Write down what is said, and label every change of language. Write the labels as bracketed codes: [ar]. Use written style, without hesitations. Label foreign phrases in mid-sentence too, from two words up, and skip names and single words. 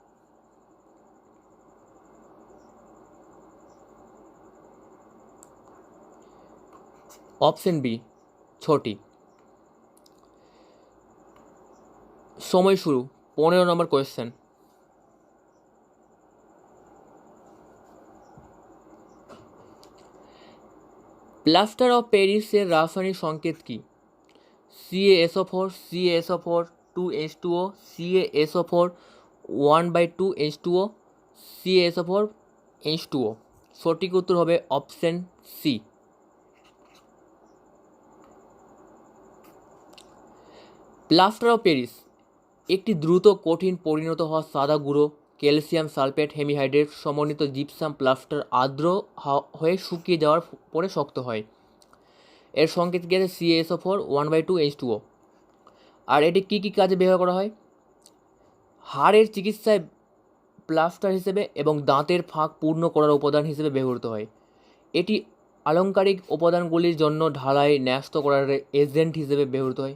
[bn] অপশন বি, 6টি। সময় শুরু। 15 নম্বর কোয়েশ্চেন, প্লাস্টার অফ প্যারিসের রাসায়নিক সংকেত কি? CaSO4, CaSO4, 2H2O, CaSO4, 1/2H2O, CaSO4, H2O। সঠিক উত্তর হবে অপশন সি। প্লাস্টার অফ প্যারিস একটি দ্রুত কঠিন পরিণত হওয়া সাদা গুঁড়ো [en] calcium sulfate hemihydrate [bn] সমন্বিত জিপসাম প্লাস্টার আর্দ্র হয়ে শুকিয়ে যাওয়ার পরে শক্ত হয়। এর সংকেত কি আছে? CaSO4, 1/2H2O। আর এটি কী কী কাজে ব্যবহার করা হয়? হাড়ের চিকিৎসায় প্লাস্টার হিসেবে এবং দাঁতের ফাঁক পূর্ণ করার উপাদান হিসেবে ব্যবহৃত হয়। এটি আলংকারিক উপাদানগুলির জন্য ঢালাই ন্যস্ত করার এজেন্ট হিসেবে ব্যবহৃত হয়।